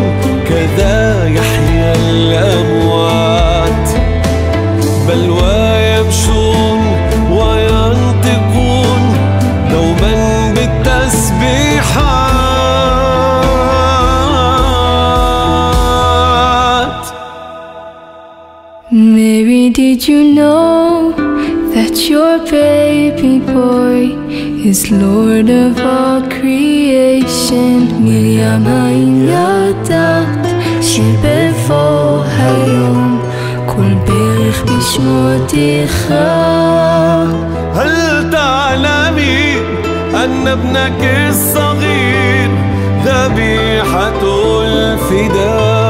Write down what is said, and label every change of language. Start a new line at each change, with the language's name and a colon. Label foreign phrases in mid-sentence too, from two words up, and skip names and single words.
Arabic: كذا يحيى الأموات، بل ويمشون وينطقون دوما بالتسبيحات.
English: Mary, did you know that your baby boy is Lord of all creation?
Hebrew: מרים האם ידעת שבבוא היום כל ברך בשמותיך?
Arabic: هل تعلمين أن ابنك الصغير ذبيحة الفداء؟